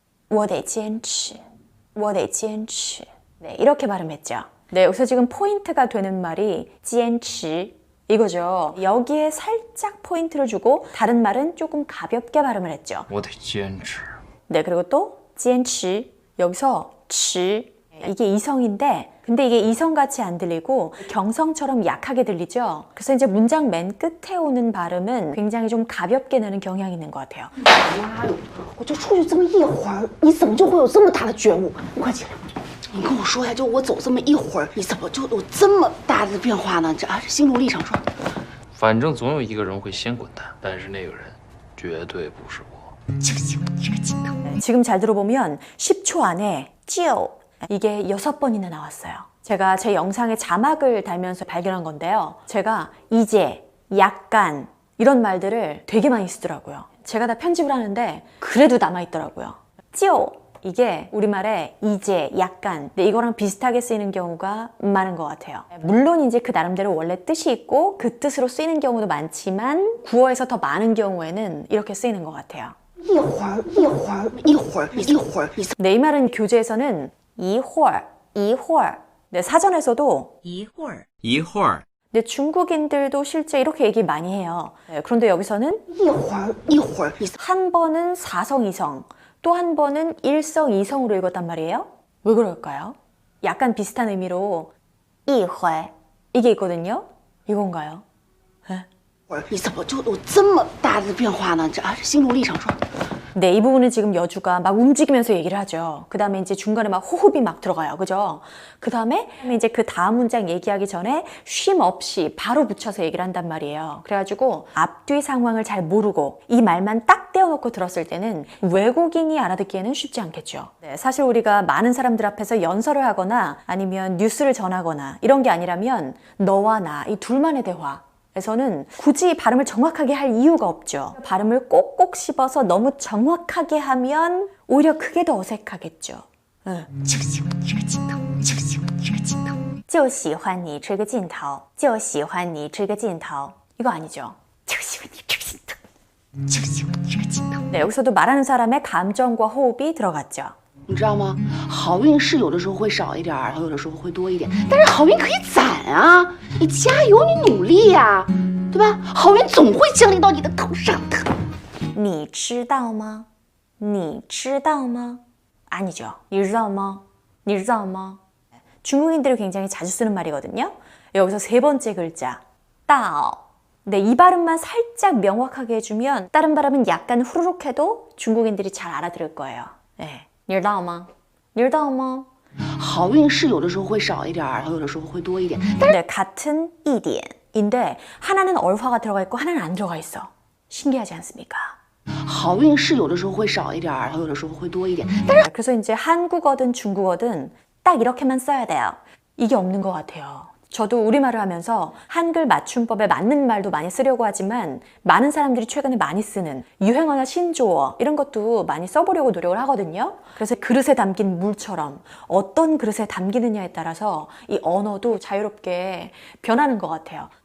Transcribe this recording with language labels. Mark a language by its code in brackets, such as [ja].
[zh] 我得坚持我得坚持 [ko] 네, 이렇게 발음했죠. 네, 여기서 지금 포인트가 되는 말이 坚持 이거죠. 여기에 살짝 포인트를 주고 다른 말은 조금 가볍게 발음을 했죠. [zh] 我得坚持。 [ko] 네, 그리고 또 坚持 여기서 持 이게 이성인데 근데 이게 이성같이 안 들리고 경성처럼 약하게 들리죠. 그래서 이제 문장 맨 끝에 오는 발음은 굉장히 좀 가볍게 내는 경향이 있는 것 같아요. [zh] 妈哟！我就出去这么一会儿，你怎么就会有这么大的觉悟？你快起来！你跟我说呀，就我走这么一会儿，你怎么就有这么大的变化呢？这心路历程说。反正总有一个人会先滚蛋，但是那个人绝对不是我。 [ko] 지금 잘 들어보면 10초 안에 就 이게 6번이나 나왔어요. 제가 제 영상에 자막을 달면서 발견한 건데요. 제가 이제, 약간 이런 말들을 되게 많이 쓰더라고요. 제가 다 편집을 하는데 그래도 남아있더라고요. 就 이게 우리말에 이제, 약간 근데 이거랑 비슷하게 쓰이는 경우가 많은 것 같아요. 물론 이제 그 나름대로 원래 뜻이 있고 그 뜻으로 쓰이는 경우도 많지만 구어에서 더 많은 경우에는 이렇게 쓰이는 것 같아요. [zh] 一会儿，一会儿，一会儿，一会儿，你 [ko] 네, 이 말은 교재에서는 [zh] 一会儿, 一会儿 [ko] 네, 사전에서도 [zh] 一会儿，一会儿， [ko] 네, 중국인들도 실제 이렇게 얘기 많이 해요. 네, 그런데 여기서는 [zh] 一会儿，一会儿，你 [ko] 한 번은 사성 이성, 또 한 번은 일성 이성으로 읽었단 말이에요. 왜 그럴까요? 약간 비슷한 의미로 一会 이게 있거든요. 이건가요? [zh] 你怎么就有这么大的变化呢？这心路历程说。 [ko] 네, 이 부분은 지금 여주가 막 움직이면서 얘기를 하죠. 그 다음에 이제 중간에 막 호흡이 막 들어가요. 그죠? 그 다음에 이제 그 다음 문장 얘기하기 전에 쉼 없이 바로 붙여서 얘기를 한단 말이에요. 그래가지고 앞뒤 상황을 잘 모르고 이 말만 딱 떼어놓고 들었을 때는 외국인이 알아듣기에는 쉽지 않겠죠. 네, 사실 우리가 많은 사람들 앞에서 연설을 하거나 아니면 뉴스를 전하거나 이런 게 아니라면 너와 나 이 둘만의 대화 그래서는 굳이 발음을 정확하게 할 이유가 없죠. 발음을 꼭꼭 씹어서 너무 정확하게 하면 오히려 그게 더 어색하겠죠. [zh] 就喜欢你这个镜头，就喜欢你这个镜头。就喜欢你这个镜头，就喜欢你这个镜头. [ko] 이거 아니죠. [zh] 就喜欢你这个镜头，就喜欢你这个镜头。 [ko] 네, 여기서도 말하는 사람의 감정과 호흡이 들어갔죠. [zh] 你知道吗？好运是有的时候会少一点儿，有的时候会多一点，但是好运可以攒啊！你加油，你努力呀、对吧？好运总会降临到你的头上的。你知道吗?你知道吗? [ko] 아니죠. [zh] 你知道吗?你知道吗? [ko] 중국인들이 굉장히 자주 쓰는 말이거든요. 여기서 세 번째 글자, 道. 네, 이 발음만 살짝 명확하게 해주면 다른 발음은 약간 후루룩 해도 중국인들이 잘 알아들을 거예요. [zh] 네. 你知道吗?你知道吗? 好运是有的时候会少一点儿，有的时候会多一点， [ko] 네, 같은 이디엔인데 하나는 얼화가 들어가 있고 하나는 안 들어가 있어. 신기하지 않습니까? [zh] 好运是有的时候会少一点儿，有的时候会多一点， [ko] 그래서 이제 한국어든 중국어든 딱 이렇게만 써야 돼요. 이게 없는 것 같아요. 저도 우리말을 하면서 한글 맞춤법에 맞는 말도 많이 쓰려고 하지만 많은 사람들이 최근에 많이 쓰는 유행어나 신조어 이런 것도 많이 써보려고 노력을 하거든요. 그래서 그릇에 담긴 물처럼 어떤 그릇에 담기느냐에 따라서 이 언어도 자유롭게 변하는 것 같아요.